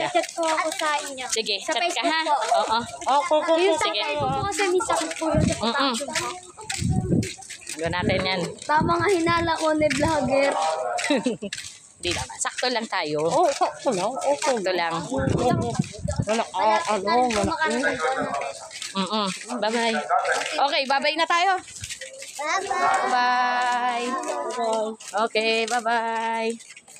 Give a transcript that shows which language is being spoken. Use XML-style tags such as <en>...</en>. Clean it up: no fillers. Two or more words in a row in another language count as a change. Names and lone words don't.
<tl>Chat po ako sa inyo. Sige, Sa chat ka Facebook ha. po. Oo. Yung Sige. tatay ko po kasi may sakit po yun sa pagkakas po. Gawin natin yan. Tama nga hinala ko ni vlogger. Hindi naman. Sakto lang tayo. Sakto lang. Sakto lang. Bye-bye. Okay, bye-bye na tayo. Bye-bye.</tl> <en>Bye. Okay, bye-bye.</en>